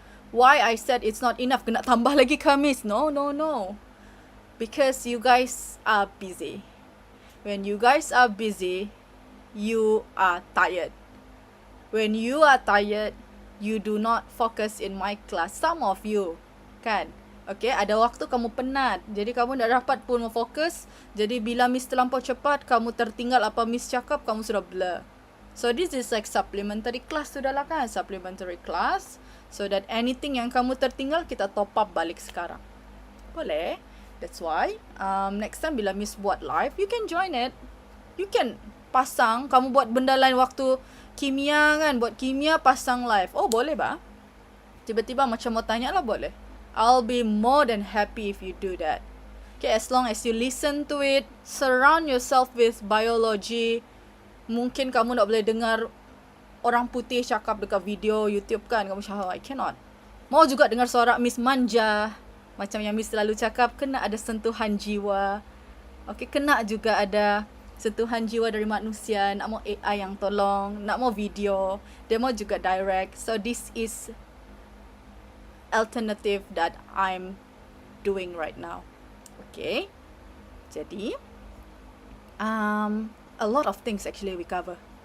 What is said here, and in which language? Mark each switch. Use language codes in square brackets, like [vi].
[en] Why I said it's not enough? [ms] Kena tambah lagi Khamis. [en] No. Because you guys are busy. When you guys are busy, you are tired. When you are tired, you do not focus in my class. Some of you, kan? [ms] Okay, ada waktu kamu penat. Jadi kamu tak dapat pun fokus. Jadi bila Miss terlampau cepat, kamu tertinggal apa Miss cakap, kamu sudah blur. [en] So this is like supplementary class [ms] sudah lah kan? [en] Supplementary class. So that anything [ms] yang kamu tertinggal, kita top up balik sekarang. Boleh? [en] That's why next time [ms] bila Miss buat live, [en] you can join it. You can [ms] pasang, kamu buat benda lain waktu kimia kan, buat kimia pasang live. Oh boleh ba? Tiba-tiba macam mau tanya lah boleh. [en] I'll be more than happy if you do that. Okay, as long as you listen to it, surround yourself with biology. [ms] Mungkin kamu tak boleh dengar orang putih cakap dekat video YouTube kan, kamu cakap, [en] I cannot. [ms] Mau juga dengar suara Miss manja. Macam yang Miss selalu cakap, kena ada sentuhan jiwa. Okay, kena juga ada sentuhan jiwa dari manusia. Nak mau AI yang tolong, nak mau video, dia mau juga direct. [en] So this is alternative that I'm doing right now. Okay. Jadi, a lot of things actually we cover.